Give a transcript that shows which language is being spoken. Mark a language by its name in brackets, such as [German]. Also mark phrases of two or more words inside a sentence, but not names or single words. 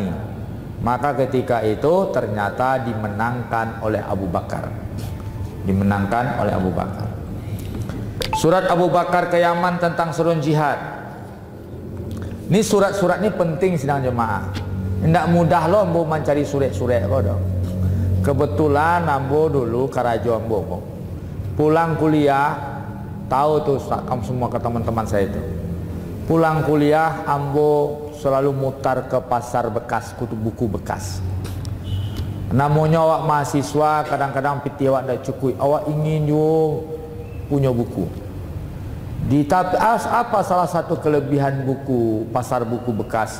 [Indonesian] Maka ketika itu ternyata dimenangkan oleh Abu Bakar. Dimenangkan oleh Abu Bakar. Surat Abu Bakar ke Yaman tentang seruan jihad. Ini surat-surat ini penting sidang jemaah. Tidak mudah loh ambo mencari surat-surat kok. [Minangkabau] Kebetulan ambo dulu karajo ambo. [Indonesian] Pulang kuliah, tahu tuh kamu semua ke teman-teman saya itu. Pulang kuliah ambo selalu mutar ke pasar bekas, kutu buku bekas. [Minangkabau] Namanya awak mahasiswa kadang-kadang piti awak dah cukup. [Indonesian] Awak ingin yo punya buku. Apa salah satu kelebihan buku pasar buku bekas?